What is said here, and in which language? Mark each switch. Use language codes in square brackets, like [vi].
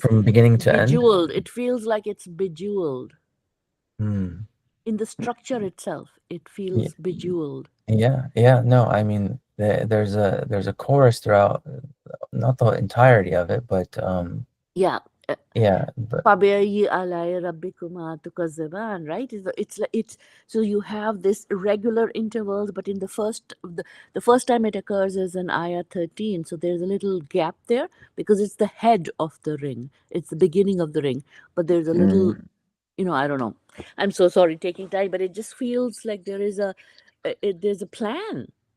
[en] from beginning to end? bejeweled. It feels like it's bejeweled. Hmm. In the structure itself, it Yeah, feels bejeweled. yeah. No, I mean there's a chorus throughout, not the entirety of it, but Yeah. yeah, but [ar] فَبِأَيِّ آلَاءِ رَبِّكُمَا تُكَذِّبَانِ, right? [en] It's so you have this irregular intervals, but in the first time it occurs is in ayah 13. So there's a little gap there because it's the head of the ring. It's the beginning of the ring. But there's a little, I don't know. I'm so sorry taking time, but it just feels like there's a plan.